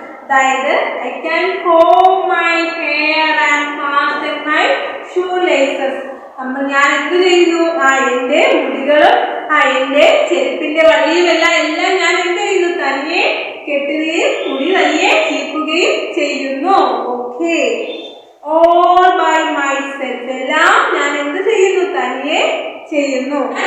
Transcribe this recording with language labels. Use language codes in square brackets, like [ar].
[ml] അതായത് [en] I can comb my hair and fasten my shoelaces. [ml] ഞാൻ എന്ത് ചെയ്യുന്നു? എന്റെ മുടികളും എന്റെ ചെരുപ്പിന്റെ വള്ളിയും എല്ലാം ഞാൻ എന്ത് ചെയ്യുന്നു? തനിയെ കെട്ടുകയും മുടി തനിയെ ചീപ്പുകയും ചെയ്യുന്നു. [en] Okay, all by myself. [ml] എല്ലാം ഞാൻ എന്ത് ചെയ്യുന്നു? തനിയെ ചെയ്യുന്നു.